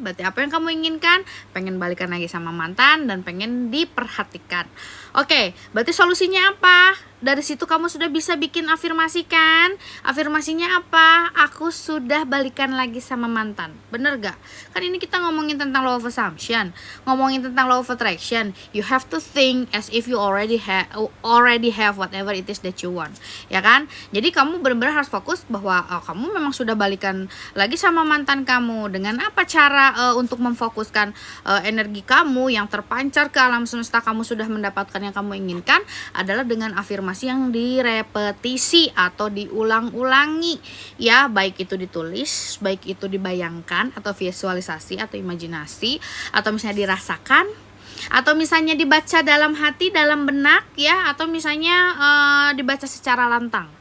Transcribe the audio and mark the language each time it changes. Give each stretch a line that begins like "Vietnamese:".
Indonesian: Berarti apa yang kamu inginkan? Pengen balikan lagi sama mantan dan pengen diperhatikan. Oke, berarti solusinya apa? Dari situ kamu sudah bisa bikin afirmasi kan? Afirmasinya apa? Aku sudah balikan lagi sama mantan. Bener gak? Kan ini kita ngomongin tentang law of assumption, ngomongin tentang law of attraction.
English: You have to think as if you already have whatever it is that you want.
Indonesian: Ya kan? Jadi kamu benar-benar harus fokus bahwa kamu memang sudah balikan lagi sama mantan kamu. Dengan apa cara untuk memfokuskan energi kamu yang terpancar ke alam semesta, kamu sudah mendapatkan yang kamu inginkan adalah dengan afirmasi yang direpetisi atau diulang-ulangi ya, baik itu ditulis, baik itu dibayangkan atau visualisasi atau imajinasi, atau misalnya dirasakan, atau misalnya dibaca dalam hati, dalam benak ya, atau misalnya dibaca secara lantang.